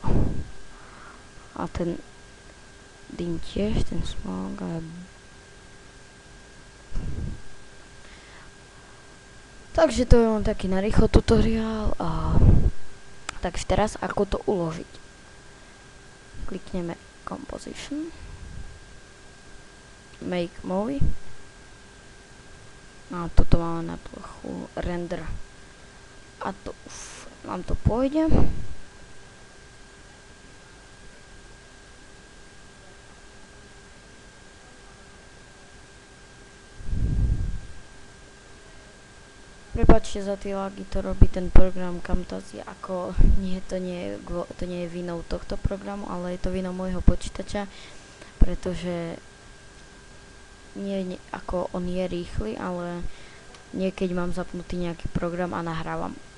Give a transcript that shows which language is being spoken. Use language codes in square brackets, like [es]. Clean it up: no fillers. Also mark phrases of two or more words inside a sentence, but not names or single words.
[sk] A ten dým tiež, ten smog a... Takže to je len taký narýchlo tutoriál a... Takže teraz ako to uložiť. Klikneme Composition. [en] Make movie. [sk] A toto máme na plochu render. A to už nám to pôjde. Prepáčte za tie lagy, to robí ten program Camtasia, ako to nie je vinou tohto programu, ale je to vinou môjho počítača, pretože nie ako on je rýchly, ale niekedy mám zapnutý nejaký program a nahrávam.